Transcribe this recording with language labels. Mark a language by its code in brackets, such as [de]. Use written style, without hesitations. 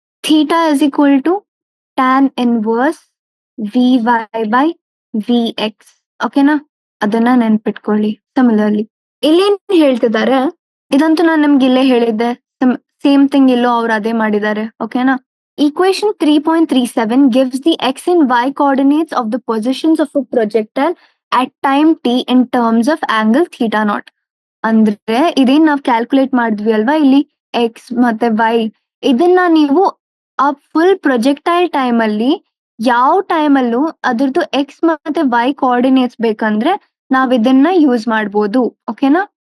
[en] Theta is equal to tan inverse V Y by V X. ಓಕೆನಾ? [kn] ಅದನ್ನ ನೆನ್ಪಿಟ್ಕೊಳ್ಳಿ. Similarly ಇಲ್ಲೇನ್ ಹೇಳ್ತಿದ್ದಾರೆ, ಇದಂತೂ ನಾನು ನಿಮ್ಗೆ ಇಲ್ಲೇ ಹೇಳಿದ್ದೆ, ಸೇಮ್ ಥಿಂಗ್ ಇಲ್ಲೋ ಅವ್ರು ಅದೇ ಮಾಡಿದ್ದಾರೆ. ಓಕೆನಾ? [en] Equation 3.37 gives the x and y coordinates of the positions of a projectile at time t in terms of angle theta naught. [kn] ಅಂದ್ರೆ ಇದೇನ್ ನಾವು ಕ್ಯಾಲ್ಕುಲೇಟ್ ಮಾಡಿದ್ವಿ ಅಲ್ವಾ, ಇಲ್ಲಿ ಎಕ್ಸ್ ಮತ್ತೆ ವೈ, ಇದನ್ನ ನೀವು ಆ ಫುಲ್ ಪ್ರೊಜೆಕ್ಟೈಲ್ ಟೈಮ್ ಅಲ್ಲಿ ಯಾವ ಟೈಮ್ ಅಲ್ಲೂ ಅದ್ರದ್ದು ಎಕ್ಸ್ ಮತ್ತೆ ವೈ ಕೋಆರ್ಡಿನೇಟ್ಸ್ ಬೇಕಂದ್ರೆ ನಾವ್ ಇದನ್ನ ಯೂಸ್ ಮಾಡ್ಬೋದು. ಓಕೆನಾ?